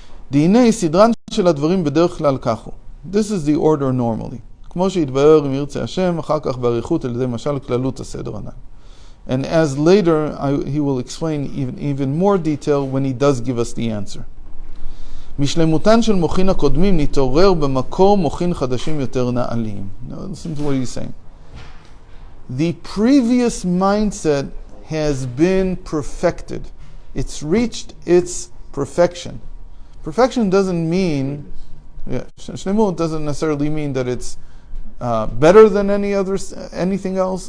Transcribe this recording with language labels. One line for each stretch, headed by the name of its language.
Hebrew: D'inei sidran shel hadvarim bederech klal kachu.
English: This is the order normally.
Hebrew: כמו שיתבהר אם ירצה השם, אחר כך באריכות על ידי משל כללות הסדר הנ"ל.
English: And as later he will explain even more detail when he does give us the answer.
Hebrew: משלמותן של מוחין הקודמים נתעורר במקור מוחין חדשים יותר נעלים.
English: Now listen to what he's saying. The previous mindset has been perfected. It's reached its perfection. Perfection doesn't mean, shlemut doesn't necessarily mean that it's better than anything else.